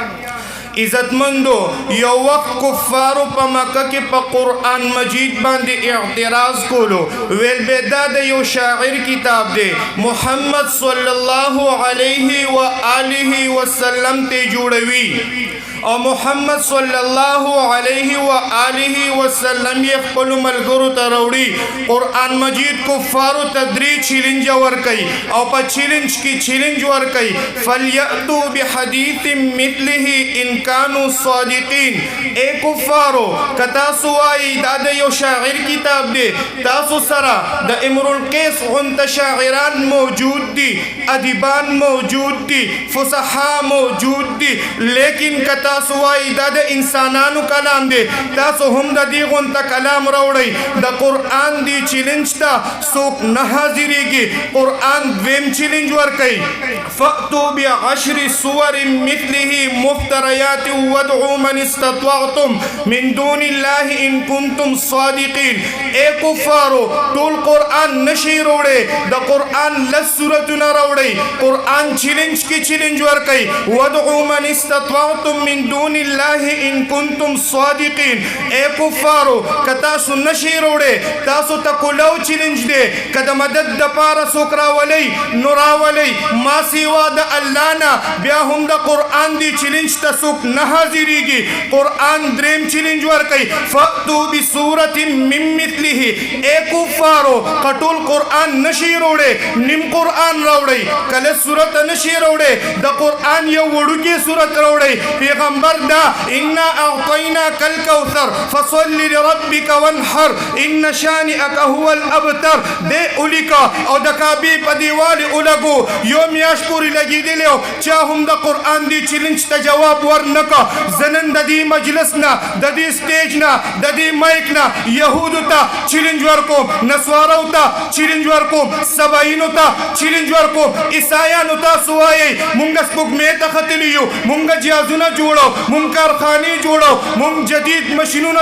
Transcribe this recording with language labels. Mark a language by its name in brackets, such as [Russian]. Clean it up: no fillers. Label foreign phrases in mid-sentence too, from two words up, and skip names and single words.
[Pashto] عزت مندو یو وقت کفارو په مکه کې په قرآن مجید باندې اعتراض کولو ویل به دا د یو شاعر کتاب دی محمد [Arabic] صلی الله علیه و آله وسلم [Pashto] ته جوړوي او محمد [Arabic] صلی الله علیه و آله وسلم [Pashto] یې خپل ملګرو ته راوړي قرآن مجید کفارو ته درې چیلنج ورکوي او په چیلنج کې چیلنج ورکوي [Arabic] فلیأتوا بحدیث مثله ان كانوا صادقین [Pashto] اے کفارو که تاسو وایي دا د یو شاعر کتاب دی تاسو سره د امرؤ القیس غونته شاعران موجود دي ادیبان موجود دي فصحا موجود دي لیکن که تاسو وایي دا د انسانانو کلام دی تاسو هم د دې غونته کلام راوړئ د قرآن دی چیلنج ته څوک نه حاضرېږي قرآن دویم چیلنج ورکوي [Arabic] فأتوا بعشر صور مثله مفتریات وادعوا من استطعتم من دون الله ان كنتم صادقین [Pashto] اے کفارو ټول قرآن نشي راوړئ د قرآن لس سورتونه راوړئ قرآن چیلنج کې چیلنج ورکوي [Arabic] وادعوا من استطعتم من دون الله ان كنتم [Pashto] صادقین اے کفارو که تاسو نشي راوړئ تاسو ته کولو چیلنج دی که د مدد دپاره څوک راولئ نو راولئ ما سوا د الله نه بیا هم د قرآن دی چیلنج ته څوک نه حاضرېږي قرآن دریم چیلنج ورکوي [Arabic] فأتوا بسورة من مثله [Pashto] اے کفارو که ټول قرآن نشي راوړئ نیم قرآن راوړئ که لس سورته نشي راوړئ د قرآن یو وړوکی سورت راوړئ پیغمبر دا [Arabic] انا اعطیناک الکوثر فصل لربک وانحر ان شانئک هو الابتر [Pashto] دې ولیکه او د کعبې په دیوال ولګو یو میاشت پورې لګېدلی او چا هم د قرآن دی چیلنج ته جواب ورنکړه زه نن د دې مجلس نه د دې سټیج نه د دې مایک نه یهودو ته چیلنج ورکوم نسوارو ته چیلنج ورکوم سبایینو ته چیلنج ورکوم عیسایانو تاسو وایئ مونږ سپوږمۍ ته ختلي یو مونږ جهازونه جوړو مونږ کارخانې جوړو مونږ جدید مشینونه